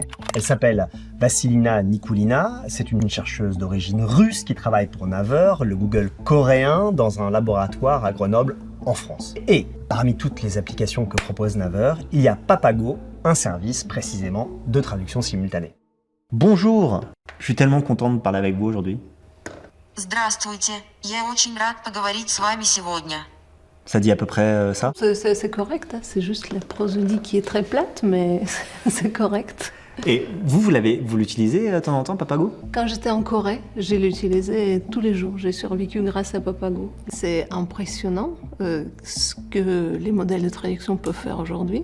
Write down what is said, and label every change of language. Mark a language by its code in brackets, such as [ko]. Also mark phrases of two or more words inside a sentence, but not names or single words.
[fr] Elle s'appelle Vassilina Nikulina, c'est une chercheuse d'origine russe qui travaille pour Naver, le Google coréen, dans un laboratoire à Grenoble, en France. Et parmi toutes les applications que propose Naver, il y a Papago, un service précisément de traduction simultanée. Bonjour, je suis tellement content de parler avec vous aujourd'hui. [ru] Здравствуйте, я очень рад поговорить с вами сегодня. [fr] Ça dit à peu près ça? C'est correct, hein. C'est juste la prosodie qui est très plate, mais c'est correct. Et vous l'utilisez de temps en temps, Papago? Quand j'étais en Corée, je l'utilisais tous les jours. J'ai survécu grâce à Papago. C'est impressionnant ce que les modèles de traduction peuvent faire aujourd'hui.